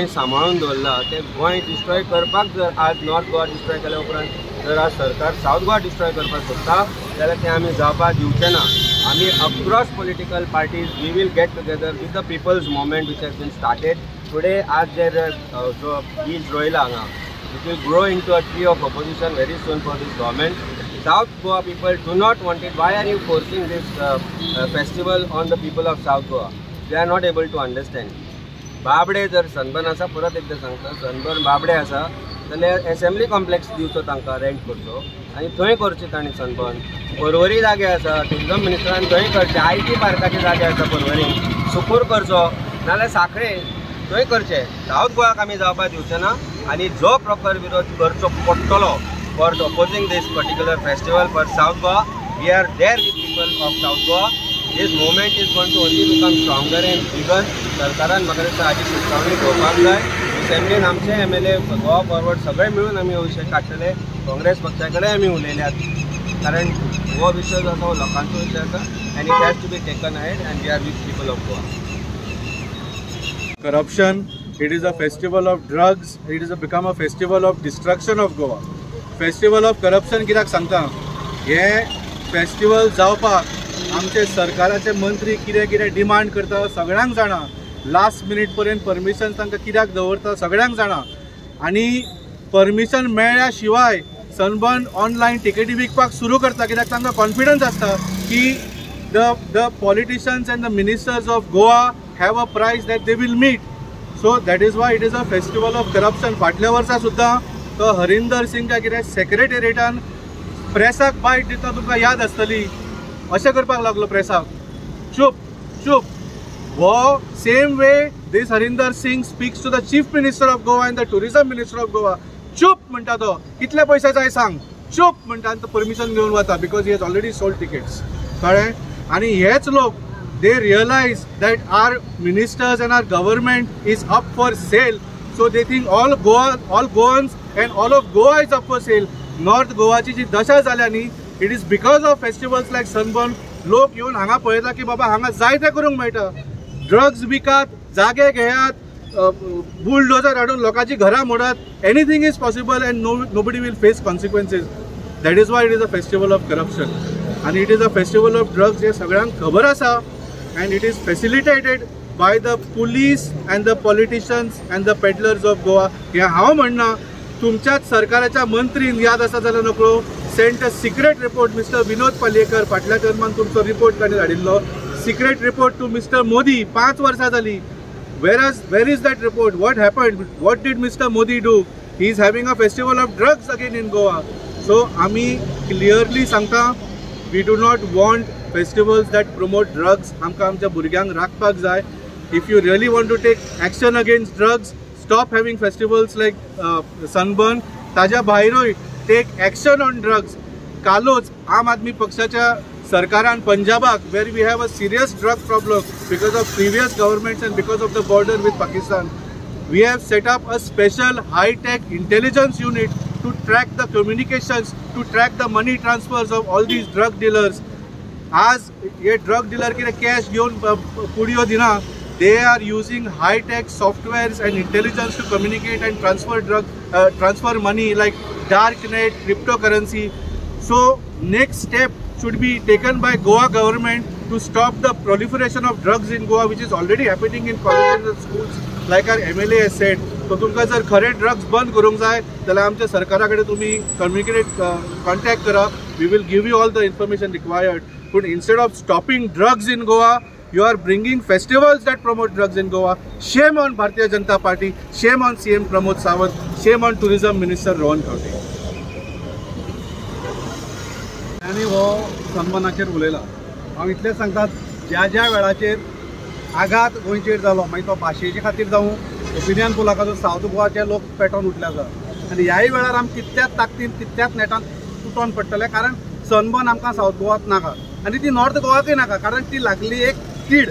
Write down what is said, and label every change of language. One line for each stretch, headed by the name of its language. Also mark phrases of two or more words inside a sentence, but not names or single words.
Konkani: सांबाळून दवरलां ते गोंय डिस्ट्रॉय करपाक जर आज नॉर्थ गोवा डिस्ट्रॉय केल्या उपरांत जर आज सरकार साऊथ गोवा डिस्ट्रॉय करपाक सोदता जाल्यार तें आमी जावपाक दिवचें ना आमी
English: across political parties we will get together with the people's movement which has been started today
Konkani: आज जे जो बीज रोयला हांगा
English: it will grow into a tree of opposition very soon for this government South Goa people do not want it. Why are you forcing this festival on the people of South Goa? They are not able to understand.
Konkani: बाबडे जर सनबर्न आसा परत एकदा सांगता सनबर्न बाबडे आसा जाल्यार असेंब्ली कॉम्प्लेक्स दिवचो तांकां रेंट करचो आनी थंय करचें तांणी सनबर्न परवरी जागे आसा टुरिजम मिनिस्टरान थंय करचें IT पार्काचे जागे आसा परवरी सुकूर करचो नाल्यार सांखळे थंय करचें साऊथ गोवाक आमी जावपाक दिवचें ना आनी जो प्रकार विरोध करचो पडटलो
English: for opposing this particular festival for South Goa. We are there with people of South Goa. This movement is going to only become stronger and bigger.
Konkani: सरकारान म्हाका दिसता हाची सुचोवणी घेवपाक जाय असेंब्लीन आमचे MLA गोवा फॉरवर्ड सगळे मिळून आमी विशय काडटले काँग्रेस पक्षा कडेन आमी उलयल्यात कारण हो विशय जो आसा हो लोकांचो विशय आसा
English: and it has to be taken ahead and we are with people of Goa. Corruption, it is a festival of drugs, it is become a festival of destruction of Goa.
Konkani: फेस्टिवल ऑफ करप्शन कित्याक सांगता हे फेस्टिवल जावपाक आमचे सरकाराचे मंत्री कितें कितें डिमांड करता सगळ्यांक जाणा
English: last minute
Konkani: पर्यंत परमिशन तांकां कित्याक दवरता सगळ्यांक जाणा आनी परमिशन मेळ्ळ्या शिवाय सनबर्न ऑनलायन टिकेटी विकपाक सुरू करता, कित्याक तांकां कॉन्फिडन्स आसता की
English: the politicians and the ministers of Goa have a price that they will meet. So that is why it is a festival of corruption.
Konkani: फाटल्या वर्सा सुद्दां तो हरिंदर सिंग काय कितें सेक्रेटेरिएटान प्रेसाक बायट दिता, तुमकां याद आसतली, अशें करपाक लागलो प्रेसाक. चूप चूप.
English: वो same way this Harinder Singh speaks to the Chief Minister of Goa and the Tourism Minister of Goa.
Konkani: चूप म्हणटा तो, कितले पैसे जाय सांग, चूप म्हणटा आनी तो परमिशन घेवन वता
English: because he has already sold tickets.
Konkani: कळ्ळें? आनी हेच लोक
English: they realize that our ministers and our government is up for sale, so they think all Goans and all of Goa is up for sale.
Konkani: North गोवाची जी दशा जाल्या न्ही,
English: it is because of festivals like Sunburn.
Konkani: लोक येवन हांगा पळयता की बाबा हांगा जाय तें करूंक मेळटा. ड्रग्स विकात, जागे घेयात, बुलडोजर हाडून लोकांची घरां मोडात.
English: Anything is possible and nobody will face consequences. That is why it is a festival of corruption आनी it is a festival of drugs.
Konkani: हे सगळ्यांक खबर आसा
English: and it is facilitated by the police and the politicians and the peddlers of Goa.
Konkani: हे हांव म्हणना, तुमच्याच सरकाराच्या मंत्रीन याद आसा जाल्यार नकळो
English: sent a secret report
Konkani: मिस्टर विनोद पालयेकर. फाटल्या टर्मान तुमचो रिपोर्ट ताणें धाडिल्लो,
English: secret report to
Konkani: मिस्टर मोदी. 5 वर्सां जाली.
English: Where is that report? What happened? What did Mr. Modi do? He is having a festival of drugs again in Goa. So आमी clearly सांगता, we do not want festivals that promote drugs.
Konkani: आमकां आमच्या भुरग्यांक राखपाक जाय.
English: If you really want to take action against drugs, stop having festivals like Sunburn.
Konkani: ताज्या भायरूय
English: take action on drugs.
Konkani: कालोच आम आदमी पक्षाच्या सरकारान पंजाबाक,
English: where we have a serious drug problem because of previous governments and because of the border with Pakistan, we have set up a special high-tech intelligence unit to track the communications, to track the money transfers of all these drug dealers.
Konkani: आज ये
English: drug dealer
Konkani: कितें कॅश घेवन पुडयो दिना,
English: they are using high-tech softwares and intelligence to communicate and transfer money like darknet, cryptocurrency. So next step should be taken by Goa government to stop the proliferation of drugs in Goa, which is already happening in colleges and schools, like our MLA has said.
Konkani: So तुमकां जर खरे ड्रग्स बंद करूंक जाय जाल्यार आमच्या सरकारा कडेन तुमी कॉन्टॅक्ट करा.
English: We will give you all the information required. But instead of stopping drugs in Goa, you are bringing festivals that promote drugs in Goa. Shame on Bharatiya Janata Party. Shame on CM Pramod Sawant. Shame on Tourism Minister Rohan Khawte.
Konkani: आनी हो सन्मानाचेर उलयला. हांव इतलें सांगतात, ज्या वेळाचेर आघात गोंयचेर जालो, मागीर तो भाशेचे खातीर जावं, ओपिनियन पोलाकाचो सावथ गोवाचे लोक पेटोवन उठल्यात. आनी ह्याय वेळार आमी तितल्याच ताकदीन तितल्याच नेटान तुटोन पडटले, कारण सनबर्न आमकां सावथ गोवात नाका आनी ती नॉर्थ गोवाकय नाका, कारण ती लागली एक कीड.